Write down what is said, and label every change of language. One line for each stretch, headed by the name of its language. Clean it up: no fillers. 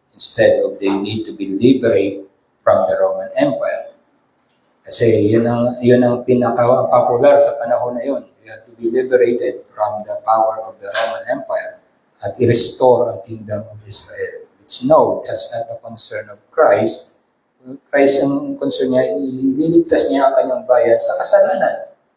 English: Instead of they need to be liberated from the Roman Empire.
Filipino: Kasi yun ang pinaka-popular sa panahon na yun.
English: You have to be liberated from the power of the Roman Empire
Filipino: at i-restore ang
English: kingdom of Israel. Which no, that's not the concern of Christ.
Filipino: Christ ang concern niya, ililigtas niya ang kanyang bayan sa kasalanan.